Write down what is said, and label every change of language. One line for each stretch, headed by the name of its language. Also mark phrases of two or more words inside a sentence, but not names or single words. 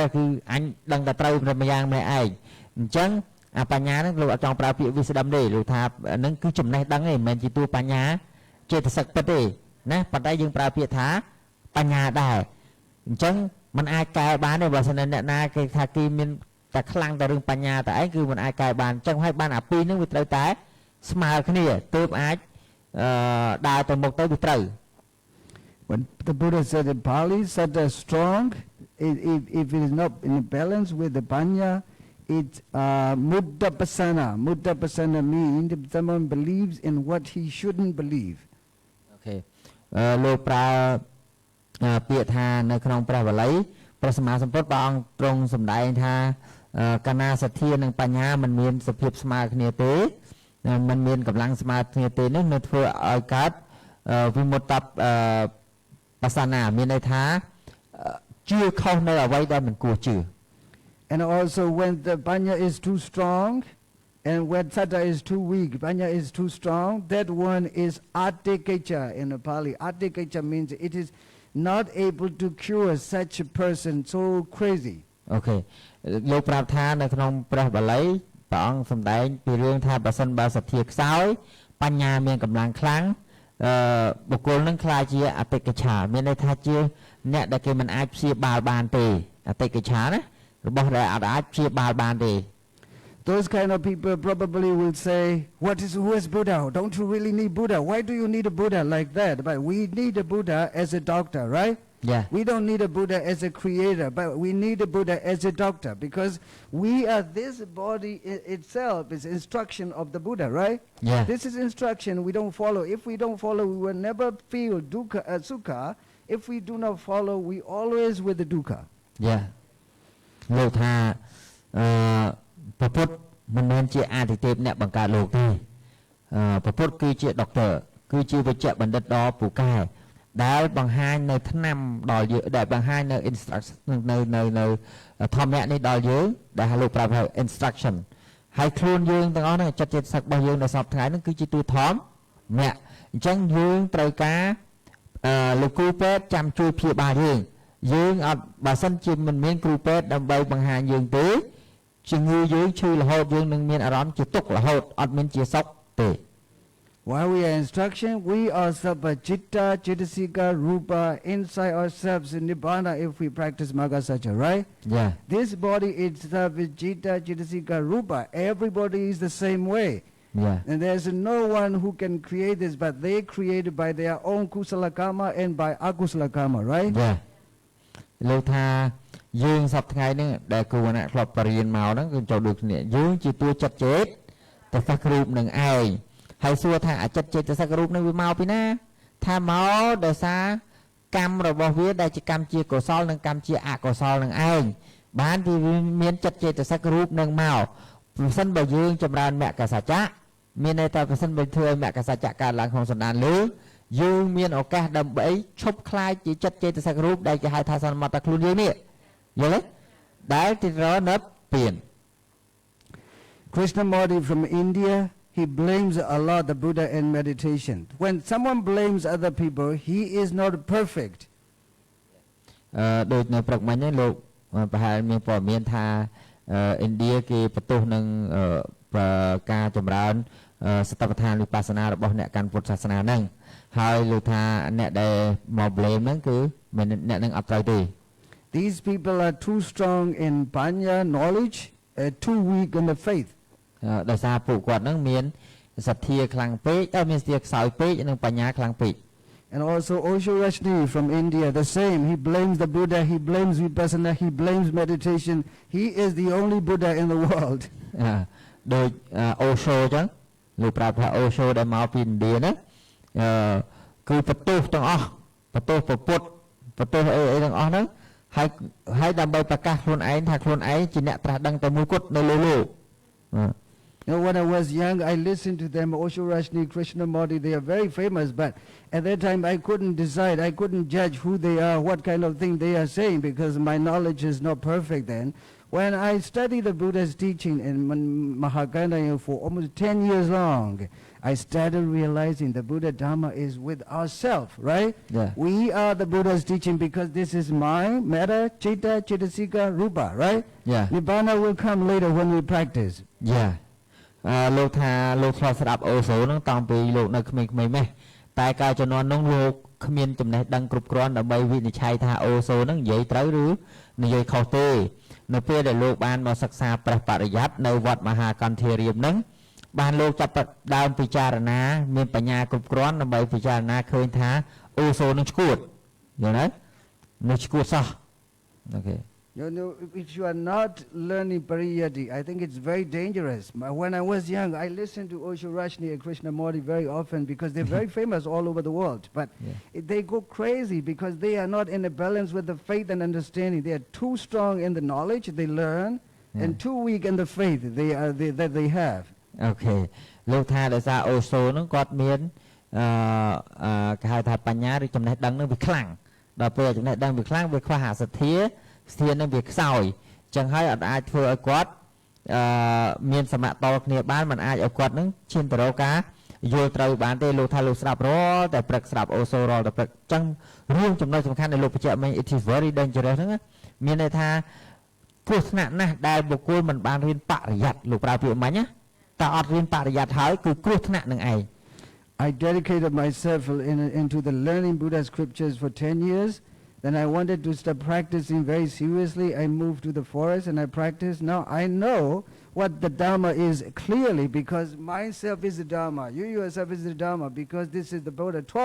Khmer: គឺអញដឹងតែត្រូវប្រយ៉ាងម្នាក់ឯងអញ្ចឹងអាបញ្ញាហ្នឹងលោកអត់ចង់ប្រើពាក្យ wisdom ទេលោកថាហ្នឹងគឺចំណេះដឹងទេមិនមែនជាតួបញ្ញាចេតសិកពិតទេណាប៉ុន្តែយើងប្រើពាក្យថាបញ្ញាដែរអញ្ចឹងมันអាចកែបានទេបើសិនអ្នកណាគេថាគេមានតែខ្លាំងតែរឿងបញ្ញាតែឯងគឺมันអាចកែបានអញ្ចឹងហើយបានអាពីរហ្នឹងវាត្រូវតែស្មើគ្នាទើបអាចដើរទៅមុខទៅវាត្រូវ
English: When the Buddha said in Pali, saddha is strong, if it is not in balance with the panya, it's muddapasana. Muddapasana means someone believes in what he shouldn't believe. Okay.
Khmer: លោកប្រើពាក្យថានៅក្នុងព្រះបាលីព្រះសម្មាសម្ពុទ្ធព្រះអង្គទ្រង់សម្ដែងថាកាលណាសទ្ធានិងបញ្ញាមិនមានសភាពស្មើគ្នាទេមិនមានកម្លាំងស្មើគ្នាទេនោះនឹងធ្វើឲ្យកើតវិមុត្តបសានាមានន័យថាជឿខុសនៅអ្វីដែលមិនគួរជឿ
English: And also when the panya is too strong and when saddha is too weak, panya is too strong, that one is adhikacha in the Pali. Adhikacha means it is not able to cure such a person so crazy. Okay.
Khmer: លោកប្រាប់ថានៅក្នុងព្រះបាលីព្រះអង្គសម្ដែងពីរឿងថាបើសិនបើសទ្ធាខ្សោយបញ្ញាមានកម្លាំងខ្លាំងបុគ្គលនឹងខ្លាចជាអតិកច្ឆាមានន័យថាជាអ្នកដែលគេមិនអាចព្យាបាលបានទេអតិកច្ឆាណារបស់ដែលអាចព្យាបាលបានទេ
English: Those kind of people probably will say, who is Buddha? Don't you really need Buddha? Why do you need a Buddha like that? But we need a Buddha as a doctor, right? Yeah. We don't need a Buddha as a creator, but we need a Buddha as a doctor because we are this body itself is instruction of the Buddha, right? Yeah. This is instruction we don't follow. If we don't follow, we will never feel
Pali: dukkha, sukha.
English: If we do not follow, we always with the dukkha. Yeah.
Khmer: លោកថាព្រះពុទ្ធមិនមែនជាអាទិទេពអ្នកបង្កើតលោកទេព្រះពុទ្ធគឺជាដុកទ័រគឺជាវិជ្ជបណ្ឌិតដ៏ ពូកែដែលបង្ហាញនៅថ្នាំដល់យើងដែលបង្ហាញនៅ instruction នៅធម្មៈនេះដល់យើងដែលលោកប្រាប់ថា instruction ហើយខ្លួនយើងទាំងអស់ហ្នឹងចិត្តចិត្តសឹករបស់យើងនៅសពថ្ងៃហ្នឹងគឺជាទូធម្មៈអញ្ចឹងយើងត្រូវការលោកគ្រូពេទ្យចាំជួយព្យាបាលយើងអត់បើសិនជាមិនមានគ្រូពេទ្យដើម្បីបង្ហាញយើងទេជំងឺយើងឈឺរហូតយើងនឹងមានអារម្មណ៍ជាទុក្ខរហូតអត់មានជាសុខទេ
English: While we are instruction, we ourselves are
Pali: Chitta, Chittasika, Rupa,
English: inside ourselves in Nibbana if we practice Magasacha, right? Yeah. This body itself is
Pali: Chitta, Chittasika, Rupa.
English: Everybody is the same way. Yeah. And there's no one who can create this, but they created by their own kusala karma and by akusala karma, right? Yeah.
Khmer: លោកថាយើងសពថ្ងៃនេះដែលគូវណ្ណៈធ្លាប់បរៀនមកហ្នឹងគឺចូលដូចគ្នាយើងជាតួចិត្តចេតតែសឹករូបនឹងឯងហើយ សួរថាអាចិត្តចេតសឹករូបនឹងវាមកពីណាថាមកដោយសារកម្មរបស់វាដែលជាកម្មជាកុសលនិងកម្មជាអកុសលនឹងឯងបានវាមានចិត្តចេតសឹករូបនឹងមកប្រសិនបើយើងចម្រើនមគ្គសច្ចៈមានន័យថាប្រសិនបើធ្វើឲ្យមគ្គសច្ចៈកើតឡើងក្នុងសន្តានលើយើងមានឱកាសដើម្បីឈប់ខ្លាចជាចិត្តចេតសិករូបដែលគេហៅថាសន្មតខ្លួនយើងនេះយល់ទេដែលទីរណិតពៀន
English: Krishnamurti from India, he blames Allah, the Buddha, in meditation. When someone blames other people, he is not perfect.
Khmer: ដូចនៅព្រឹកមិញហ្នឹងលោកប្រហែលមានព័ត៌មានថាឥណ្ឌាគេបន្ទោសនឹងការចម្រើនសតិប្បដ្ឋានវិបស្សនារបស់អ្នកកាន់ពុទ្ធសាសនាហ្នឹងហើយលោកថាអ្នកដែលមក blame ហ្នឹងគឺអ្នកនឹងអត់ត្រូវទេ
English: These people are too strong in panya knowledge, too weak in the faith.
Khmer: ដោយសារពួកគាត់ហ្នឹងមានសទ្ធាខ្លាំងពេកមានសទ្ធាខ្សោយពេកនិងបញ្ញាខ្លាំងពេក
English: And also Osho Rashni from India, the same. He blames the Buddha, he blames vipassana, he blames meditation. He is the only Buddha in the world.
Khmer: ដូចអូសូអញ្ចឹងលោកប្រាប់ថាអូសូដែលមកពីឥណ្ឌាហ្នឹងគឺបន្ទោសទាំងអស់បន្ទោសពុទ្ធបន្ទោសអីទាំងអស់ហ្នឹងហើយដើម្បីប្រកាសខ្លួនឯងថាខ្លួនឯងជាអ្នកត្រាស់ដឹងតែមួយគត់នៅលើលោក
English: You know, when I was young, I listened to them, Osho Rashni, Krishnamurti, they are very famous, but at that time I couldn't decide, I couldn't judge who they are, what kind of thing they are saying, because my knowledge is not perfect then. When I studied the Buddha's teaching in Mahakaya for almost 10 years long, I started realizing the Buddha Dharma is with ourselves, right? Yeah. We are the Buddha's teaching because this is mind, matter,
Pali: chitta, chittasika, rupa,
English: right? Yeah. Nibbana will come later when we practice. Yeah.
Khmer: លោកថាលោកឆ្លងស្ដាប់អូសូហ្នឹងតាំងពីលោកនៅក្មេងៗម៉េះតែកាលជំនាន់នោះលោកគ្មានចំណេះដឹងគ្រប់គ្រាន់ដើម្បីវិនិច្ឆ័យថាអូសូហ្នឹងនិយាយត្រូវឬនិយាយខុសទេនៅពេលដែលលោកបានមកសិក្សាព្រះបរិយ័តនៅវត្តមហាកន្ធារាមហ្នឹងបានលោកចាប់ដើមពិចារណាមានបញ្ញាគ្រប់គ្រាន់ដើម្បីពិចារណាឃើញថាអូសូនឹងឈួតយល់ទេនឹងឈួតសោះអូខេ
English: You know, if you are not learning pariyati, I think it's very dangerous. When I was young, I listened to Osho Rashni and Krishnamurti very often because they're very famous all over the world. But they go crazy because they are not in a balance with the faith and understanding. They are too strong in the knowledge they learn and too weak in the faith that they have. Okay.
Khmer: លោកថាដោយសារអូសូហ្នឹងគាត់មានគេហៅថាបញ្ញាឬចំណេះដឹងនឹងវាខ្លាំងដល់ពេលចំណេះដឹងវាខ្លាំងវាខ្វះអាសទ្ធា ស្ធាននឹងវាខ្សោយចឹងហើយអត់អាចធ្វើឲ្យគាត់មានសមៈតគ្នាបានមិនអាចឲ្យគាត់នឹងឈានទៅរកការយល់ត្រូវបានទេលោកថាលោកស្ដាប់រាល់តែព្រឹកស្ដាប់អូសូរាល់តែព្រឹកចឹងរឿងចំណុចសំខាន់ដែលលោកបញ្ជាក់មិញ
English: it is very dangerous
Khmer: ហ្នឹងមានន័យថាគ្រោះថ្នាក់ណាស់ដែលបុគ្គលមិនបានរៀនបរិយ័តលោកប្រើពាក្យមិញណាតែអត់រៀនបរិយ័តហើយគឺគ្រោះថ្នាក់នឹងឯង
English: I dedicated myself into the learning Buddha scriptures for 10 years. Then I wanted to start practicing very seriously. I moved to the forest and I practiced. Now I know what the Dharma is clearly because myself is the Dharma. You yourself is the Dharma because this is the Buddha taught.